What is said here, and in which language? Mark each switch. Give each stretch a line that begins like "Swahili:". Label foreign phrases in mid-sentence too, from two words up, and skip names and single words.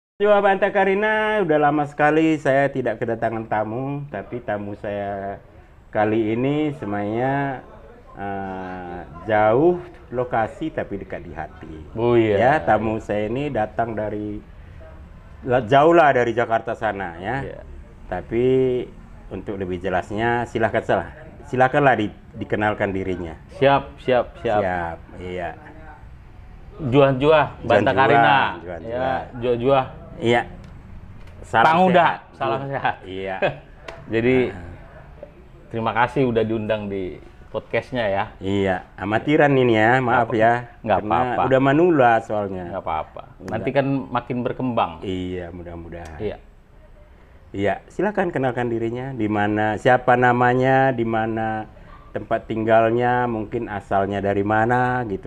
Indonesian: Coba Banta Karina, udah lama sekali saya tidak kedatangan tamu, tapi tamu saya kali ini semuanya jauh lokasi tapi dekat di hati. Oh iya. Ya, tamu saya ini datang dari jauh lah dari Jakarta sana ya. Iya. Tapi untuk lebih jelasnya silakanlah dikenalkan dirinya. Siap. Siap, iya.
Batak Karo: Juah Banta Karina.
Indonesian: Juan-juan. Ya, Juah. Iya. Panguda, sehat. salam sehat. Iya. Jadi terima kasih udah diundang di podcastnya ya. Iya, amatiran ini ya, maaf ya. Nggak Karena apa-apa. udah manula soalnya. Nggak apa-apa. Nanti kan makin berkembang. Iya, mudah-mudahan. Iya. Iya, silakan kenalkan dirinya, di mana, siapa namanya, di mana tempat tinggalnya, mungkin asalnya dari mana gitu.